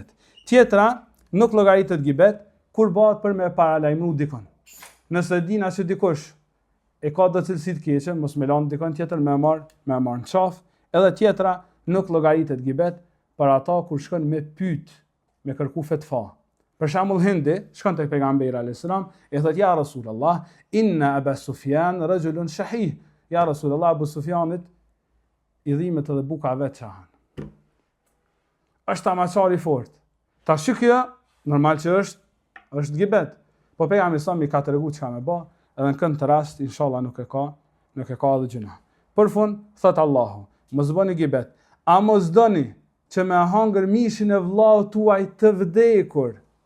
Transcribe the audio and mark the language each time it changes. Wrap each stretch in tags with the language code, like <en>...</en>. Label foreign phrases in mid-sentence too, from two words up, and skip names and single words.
<sq>Tjetra, nuk llogaritet gibet kur bëhet për me paralajmëru dikon. Nëse dina që dikush e ka do cilësi të keqe, mos me lanë dikon tjetër me marr në qafë, edhe tjetra nuk llogaritet gibet për ata kur shkon me pyet, me kërku fetva. Për shembull Hindi shkon tek pejgamberi</sq> <ar>عليه السلام,</ar> <sq>e thot</sq> <ar>يا رسول الله، إن أبا سفيان رجل شحيح. يا رسول الله,</ar> <sq>Abu Sufjanit i dhimbet edhe buka vet çahan. Është amaçari fort. Tash kjo normal që është gibet. Po pejgamberi sa mi ka tregu çka më bë, edhe në këtë rast inshallah nuk e ka edhe gjuna. Për fund thot Allahu, mos bëni gibet. A mos doni që me hangër mishin e vllaut tuaj të vdekur?</sq>